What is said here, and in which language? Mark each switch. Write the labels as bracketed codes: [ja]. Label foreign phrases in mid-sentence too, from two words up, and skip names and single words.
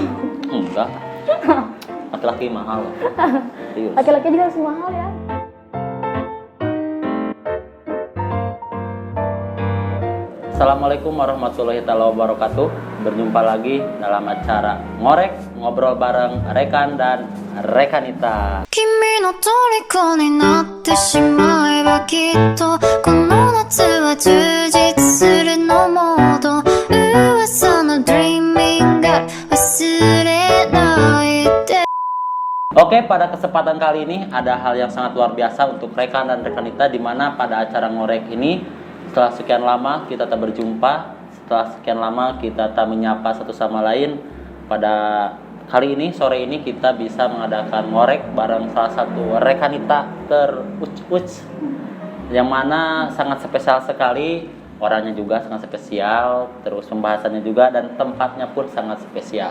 [id] Enggak. Laki-laki mahal. Serius. Laki-laki juga harus mahal ya. [ar] السلام عليكم ورحمة الله وبركاته. [id] Berjumpa lagi dalam acara Ngorek, ngobrol bareng Rekan dan Rekanita. [ja] 君の虜になってしまえばきっとこの夏は充実するのモード噂の [en] Dreaming Girl [ja] 忘れないで [id] Oke, pada kesempatan kali ini ada hal yang sangat luar biasa untuk Rekan dan Rekanita, di mana pada acara Ngorek ini setelah sekian lama kita tak berjumpa, setelah sekian lama kita tak menyapa satu sama lain. Pada kali ini, sore ini kita bisa mengadakan ngorek bareng salah satu rekanita teruc-uc, yang mana sangat spesial sekali, orangnya juga sangat spesial, terus pembahasannya juga, dan tempatnya pun sangat spesial.